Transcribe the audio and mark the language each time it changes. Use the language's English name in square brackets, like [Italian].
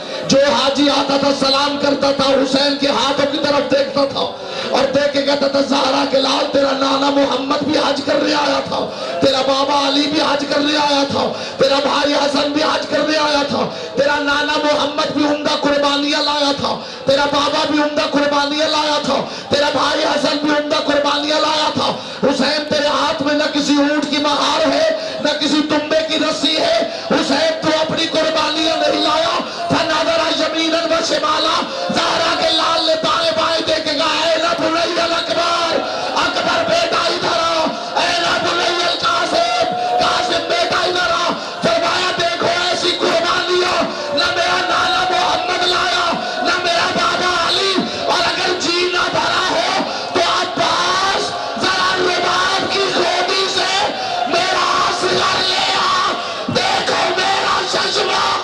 [Urdu] جو حاجی آتا تھا سلام کرتا تھا، حسین کے ہاتھوں کی طرف دیکھتا تھا اور دیکھ کے کہتا تھا زہرا کے لال تیرا نانا محمد بھی حج کرنے آیا تھا، تیرا بابا علی بھی حج کرنے آیا تھا، تیرا بھائی حسن بھی حج کرنے آیا تھا، تیرا نانا محمد بھی عمدہ قربانیاں لایا تھا، تیرا بابا بھی عمدہ قربانیاں لایا تھا، تیرا بھائی حسن بھی عمدہ قربانیاں لایا تھا. حسین تیرے ہاتھ میں نہ کسی اونٹ کی مہار ہے نہ کسی تنبے کی رسی ہے. حسین تو اپنی قربانیاں نہیں لایا. [Arabic] فنظر یمینا و شمالا. [Urdu] زہرا کے لال نے دائیں بائیں دیکھے گا [Arabic] اے بنی الاکبر، [Urdu] اکبر بیٹا ادھر آ، [Arabic] اے بنی القاسم، [Urdu] قاسم بیٹا ادھر آ. فرمایا دیکھو ایسی قربانیاں نہ میرا نانا محمد لایا نہ میرا بابا علی. اور اگر جی نہ بھرا ہو تو عباس ذرا رباب کی کھوٹی سے میرا اصغر لے آ، دیکھو میرا چشمہ.